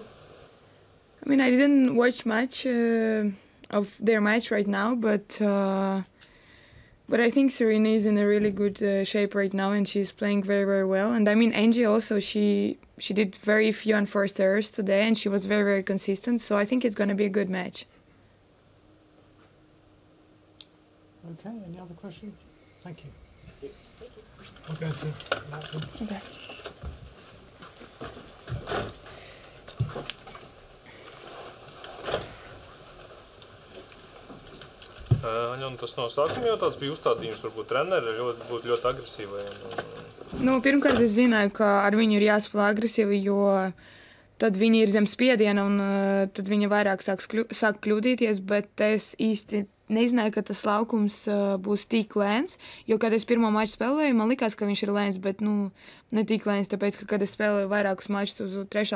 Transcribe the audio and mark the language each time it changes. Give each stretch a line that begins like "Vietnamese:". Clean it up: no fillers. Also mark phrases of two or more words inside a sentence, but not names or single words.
English: I mean, I didn't watch much of their match right now, but I think Serena is in a really good shape right now, and she's playing very, very well. And I mean, Angie also, she did very few unforced errors today, and she was very, very consistent. So I think it's going to be a good match. Okay, any other questions? Thank you. We'll go to Malcolm. Okay.
Latvian: Un tas no sākuma jau tāds bija uzstādījums, varbūt treneri būtu ļoti agresīvai. Pirmkārt, es zināju, ka ar viņu ir jāspēlē agresīvi, jo tad viņi ir zem spiediena un tad viņa vairāk sāk kļūdīties, bet es īsti nezināju, ka tas laukums būs tik lēns, jo, kad es pirmo maču spēlēju, man likās, ka viņš ir lēns, bet, ne tik lēns, tāpēc, ka, kad es spēlēju vairākus mačus uz 3.